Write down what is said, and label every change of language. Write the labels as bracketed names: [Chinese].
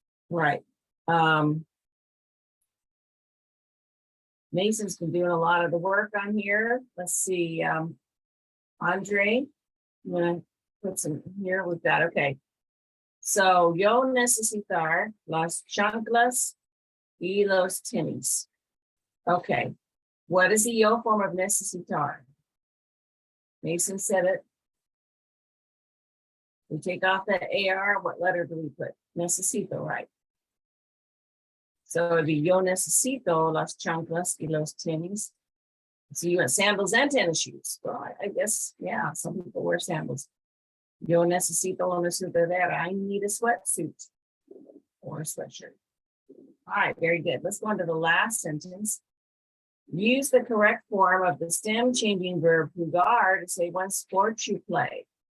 [English] Right. Mason's been doing a lot of the work on here. Let's see. Andre, I'm gonna put some here. We've got, okay. [Spanish] So, yo necesitar las chanclas y los tenis. [English] Okay. What is the yo form of necesitar? Mason said it. We take off that AR. What letter do we put? Necesito, right? So it'd be [Spanish] yo necesito las chanclas y los tenis. [English] So you want sandals and tennis shoes. Well, I guess, yeah, some people wear sandals. [Spanish] Yo necesito una sudadera. [English] I need a sweatsuit or a sweatshirt. All right, very good. Let's go on to the last sentence. Use the correct form of the stem changing verb jugar to say what sport you play.